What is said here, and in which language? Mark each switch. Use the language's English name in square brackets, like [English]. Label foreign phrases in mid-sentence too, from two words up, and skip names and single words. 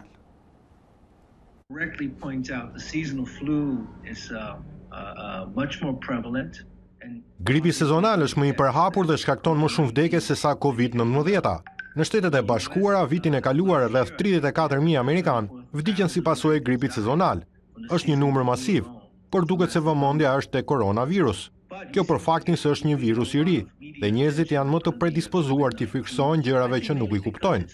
[English] Correctly points out the seasonal flu is much more prevalent. [Albanian] Gripi sezonal është më i përhapur dhe shkakton më shumë vdekje se sa COVID-19. Në Shtetet e Bashkuara, vitin e kaluar rreth 34.000 amerikan vdiqën si pasojë e gripit sezonal. Është një numër masiv, por duket se vëmendja është te koronavirus. Kjo për faktin se është një virus i ri dhe njerëzit janë më të predispozuar të fiksojnë gjërave që nuk i kuptojnë.